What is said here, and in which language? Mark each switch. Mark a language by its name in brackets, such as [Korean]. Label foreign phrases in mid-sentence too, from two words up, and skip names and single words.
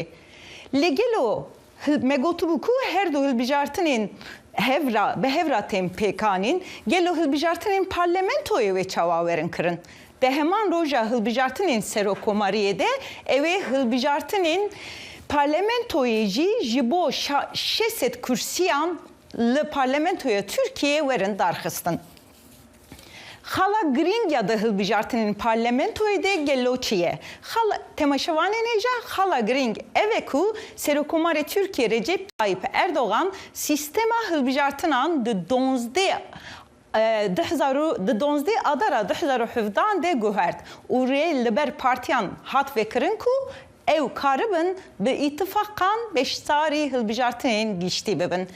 [Kurdish] Li gelo me gotibû ku her du hilbijartinên bi hevra tên pêkanîn gelo hilbijartinên parlamentoyê wê çawa werin kirin. De heman roja hilbijartinên serokkomariyê de ew ê hilbijartinên parlamentoyê jî ji bo 600 kursiyan li parlamentoya Tirkiye werin darxistin. خالا گرینگ یا ده هلبجارتنین پارلمنتوی ده گلوچیه خالا تماشاوانین هجا خالا گرینگ اوه کو سروکومار ترکیه رجب طایب اردوغان سیستما هلبجارتنان ده 12 adara 2017 de guhert û rê li ber partiyan hat vekirin ku ew karibin bi îtifaqan beşdarî hilbijartinên giştî bibin.